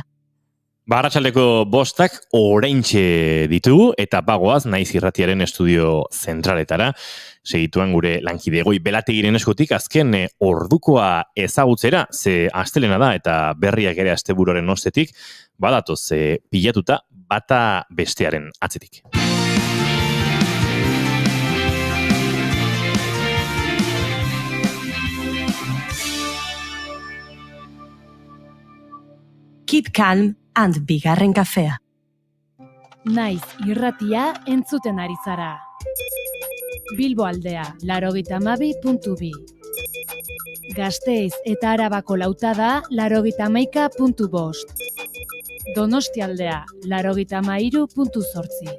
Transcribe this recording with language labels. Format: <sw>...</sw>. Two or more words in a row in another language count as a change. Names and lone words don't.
<eu>Arratsaldeko 5 oraintxe ditugu eta bagoaz naiz irratiaren estudio zentraletara. Segituan gure lankide Egoi Belategiren eskutik azken ordukoa ezagutzera, ze astelena da eta berriak ere asteburuaren ostetik badatoz pilatuta bata bestearen atzetik. Keep calm and bigarren kafea. Naiz irratia entzuten ari zara. Bilbo aldea, 82.2. Gasteiz eta Arabako lautada, 81.5. Donosti aldea, 83.8.</eu>